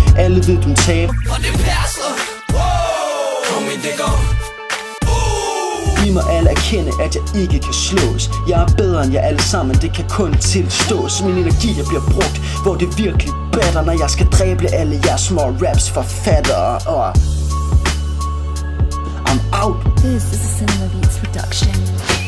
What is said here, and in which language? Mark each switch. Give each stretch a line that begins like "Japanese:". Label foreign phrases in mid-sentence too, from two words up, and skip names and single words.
Danish: Alle ved du taber, og det passer. Kom ind, det går. I må alle erkende at jeg ikke kan slås. Jeg er bedre end jer alle sammen, det kan kun tilstås. Min energi jeg bliver brugt, hvor det virkelig batter, når jeg skal dræbe alle jeres små raps forfattere.
English: I'm out. This is a Cinema Beats production.